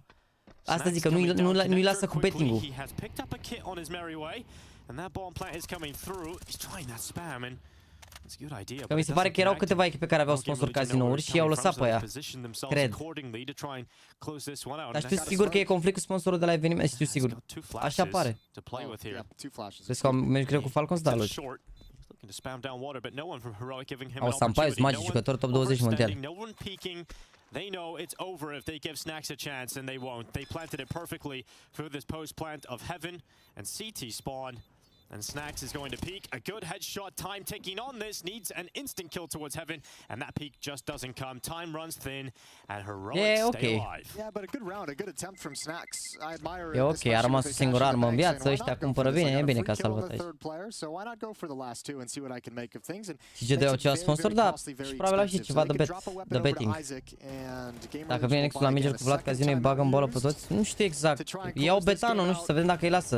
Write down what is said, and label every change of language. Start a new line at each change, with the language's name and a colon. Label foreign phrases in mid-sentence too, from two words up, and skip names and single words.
Romanian: Asta zic că nu-i lasă cu betting-ul. Că mi se pare că erau câteva echipe care aveau sponsor casinouri și i-au lăsat pe ea. Cred. Dar știu sigur că e conflict cu sponsorul de la eveniment, știu sigur. Așa pare. Crezi că mergi greu cu Falcons? Da, logic. Au Sampaius, magic, jucător top 20 mondial.
English: They know it's over if they give Snacks a chance, and they won't. They planted it perfectly through this post plant of Heaven and CT spawn. And Snacks is going to peek. A good headshot. Time taking on this. Needs an instant kill towards Heaven. And that peek just doesn't come. Time runs thin. And Heroic stay alive. Yeah, but a good round. A good attempt from Snacks. I admire
Romanian: E ok, a rămas o singură armă în viață. Ăștia cumpără bine. E bine că a salvat aici. Și ce de ceva sponsor? Da. Și probabil au și ceva de betting. Dacă vine nexul la Major cu Vlad Casino, îi bagă în bolă pe toți. Nu știu exact. Iau Betano, nu știu, să vedem dacă îi lasă.